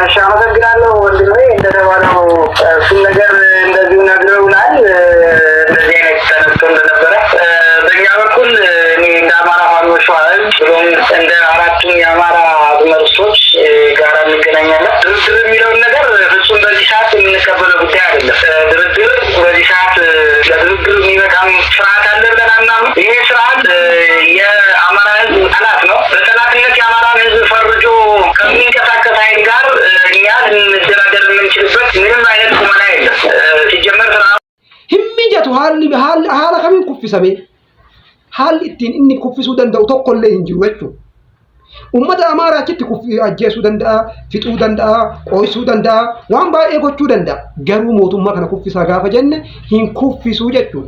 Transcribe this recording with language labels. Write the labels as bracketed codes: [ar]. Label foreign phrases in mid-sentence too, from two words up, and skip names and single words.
[am] እሺ፣ አመሰግናለሁ ወንድሜ። እንደተባለው እሱን ነገር እንደዚሁ ነግረውናል። እንደዚህ አይነት ተነስቶ እንደነበረ በእኛ በኩል እኔ እንደ አማራ ፋኖ ሸዋ ብሎም እንደ አራቱም የአማራ መርሶች ጋር እንገናኛለን። ድርድር የሚለውን ነገር ፍጹም በዚህ ሰዓት የምንቀበለው ጉዳይ አይደለም። ድርድር በዚህ ሰዓት ለድርድር የሚበቃም ስርዓት አለ ብለን አናምንም። ይሄ ስርዓት የአማራ ሕዝብ ጠላት ነው። በጠላትነት የአማራን ሕዝብ ፈርጆ ከሚንቀሳቀስ ኃይል ጋር እኛ ልንደራደር የምንችልበት ምንም አይነት ቁመና የለም። ሲጀመር ስርዓቱ [om] himmijatu haala kamiin kuffisame haalli ittiin inni kuffisuu danda'u tokkollee hin jiru jechuudha. Uummata Amaaraa achitti ajjeesuu danda'a, fixuu danda'a, qooysuu danda'a, waan baay'ee gochuu danda'a. Garuu mootummaa kana kuffisaa gaafa jenne hin kuffisuu jechuudha.